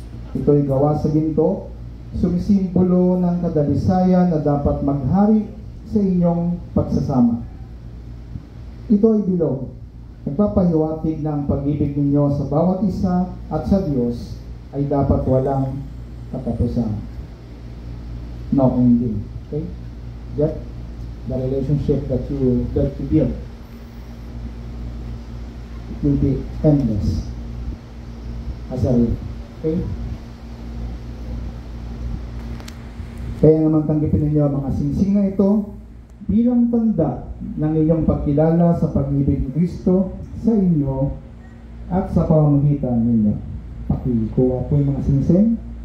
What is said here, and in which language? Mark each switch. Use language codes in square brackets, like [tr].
[tl] Ito ay gawa sa ginto, sumisimbolo ng kadalisayan na dapat maghari sa inyong pagsasama. Ito ay bilog, nagpapahiwatig na ang pag-ibig ninyo sa bawat isa at sa Diyos ay dapat walang katapusan. [en] No ending. Okay? That the relationship that you build, it will be endless as a rule. Okay? [tl] Kaya naman tanggapin ninyo ang mga singsing na ito bilang tanda ng inyong pagkilala sa pag-ibig ni Kristo sa inyo at sa pamamagitan ninyo. Pakikuha po yung mga singsing.